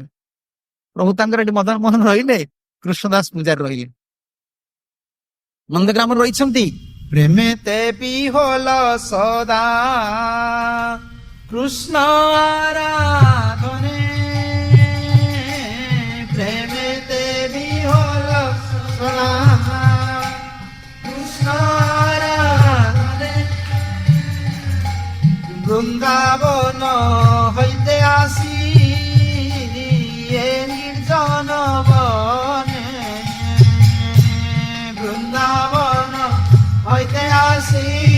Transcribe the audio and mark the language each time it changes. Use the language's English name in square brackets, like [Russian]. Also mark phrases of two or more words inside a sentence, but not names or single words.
[Odia] ପ୍ରଭୁ ତାଙ୍କର ଏଠି ମଦନ ମୋହନ ରହିଲେ, କୃଷ୍ଣଦାସ ପୂଜାରୀ ରହିଲେ, ନନ୍ଦଗ୍ରାମରେ ରହିଛନ୍ତି। [Bangla] প্রেমে তে বিহোল সদা কৃষ্ণ আরাধনে, ପ୍ରେମେ ତେ ବିହୋଲ ସଦା কৃষ্ণ আরাধনে, বৃন্দাবন হইতে আসি এ নির্জন বনে, বৃন্দাবন হইতে আসি